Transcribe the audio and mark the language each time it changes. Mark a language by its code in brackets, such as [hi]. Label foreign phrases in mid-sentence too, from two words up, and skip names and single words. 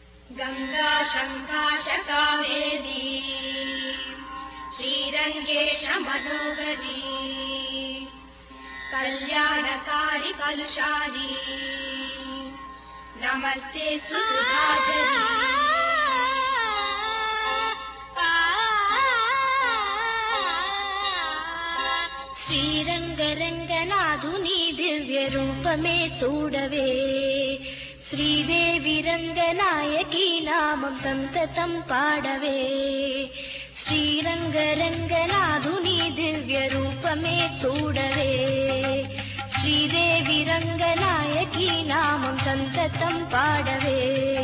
[sa] गंगा शंकाश कावेरी श्रीरंगेश मनोहरी कल्याणकारी कलुषारी नमस्तेस्तु सुधाचरी [te] శ్రీరంగరంగనాథుని దివ్య రూపమే చూడవే శ్రీదేవి రంగనాయకి నామం సంతతం పాడవే శ్రీరంగరంగనాథుని దివ్య రూపమే చూడవే శ్రీదేవి రంగనాయకి నామం సంతతం పాడవే